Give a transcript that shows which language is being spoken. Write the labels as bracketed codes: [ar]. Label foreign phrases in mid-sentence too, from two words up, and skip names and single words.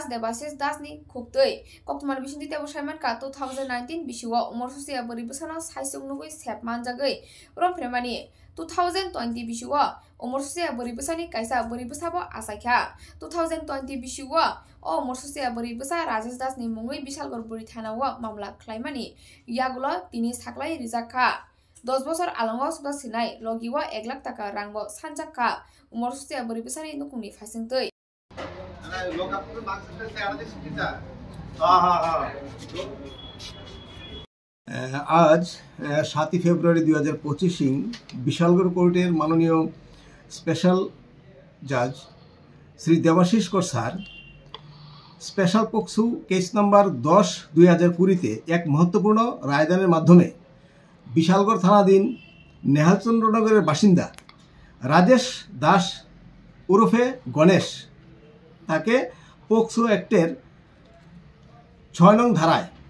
[trp] देबाशिस दासनि खुक्तै कक्तमान बिसिनि तेबो सायमानका 2019 बिसिवा उमरसुसिया बोरी बोसोनो साइसुंनुगै सेपमानजागै रंफेरमानि 2020 बिसिवा उमरसुसिया बोरी बोसानि कायसा बोरी बोसाबो आसायखा 2020 बिसिवा उमरसुसिया बोरी बोसा राजेश दासनि मुङै बिशालगढ़ बोरी थानाव मामला खलायमानि यागुलो तिनि साख्लाय रिजाखा 10 बोसोर आलंगाव सबल सिनाय लगिवा 1 लाख टाका रांबो सानजाखा उमरसुसिया बोरी बोसानि नुकुंनि फासिंतै [bn] আজ 7 ফেব্রুয়ারি 2025 বিশালগড় কোর্টের মাননীয় স্পেশাল জাজ শ্রী দেবাশিস কর স্যার স্পেশাল পক্সো কেস নাম্বার 10/2020 এক মহত্বপূর্ণ রায়দানের মাধ্যমে বিশালগড় থানাধীন নেহালচন্দ্রনগরের বাসিন্দা রাজেশ দাস ওরফে গণেশ তাকে পক্সো অ্যাক্টের 6 নং ধারায়